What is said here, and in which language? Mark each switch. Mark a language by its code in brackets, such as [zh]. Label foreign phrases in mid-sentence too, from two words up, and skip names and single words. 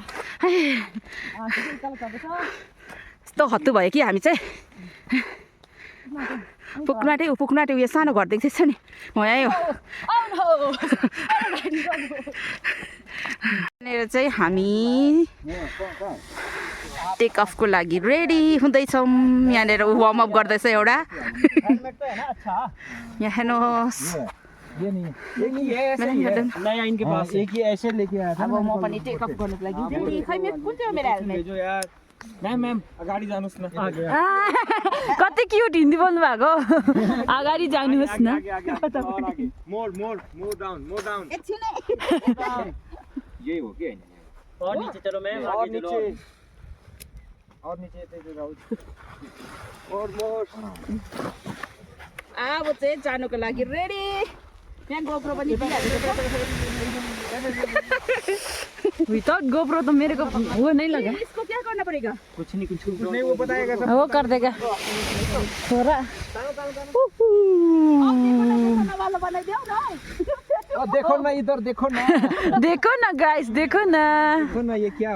[ne] यस्तो हत्तु भयो कि हामी चाहिँ पुग्न आँट्यो उयो सानो घर देख्दैछ नि, हो यहीँ हो। यहाँनिर चाहिँ हामी [en] take offको [ne] लागि रेडी हुँदैछौँ। यहाँनिर वार्मअप गर्दैछ एउटा। यहाँ हेर्नुहोस् [hi] नया इनके पास एक ही ऐसे लेके आया था। [ne] अब म पनि [en] take off [ne] गर्नुको लागि रेडी। खै कुन चाहिँ मेरो हेलमेट जो यार मैम अगाडि जानुस् न। कति क्युट हिन्दी बोल्नु भएको। अगाडि जानुहोस् न। [en] more down [ne] यही हो कि हैन? [hi] और नीचे चलो मैम, और आगे चलो। नीचे और [ne] अब चाहिँ जानुको लागि रेडी। यहाँ गोप्रो पनि [hi] विदाउट गोप्रो तो मेरे को वो नहीं लगा। इसको क्या करना पड़ेगा कुछ नहीं वो बताएगा सब। वो कर देगा थोड़ा। [ne] वाला बनाइदेऊ न। [hi] देखो ना इधर देखो ना देखो ना गाइस, देखो ना, ये क्या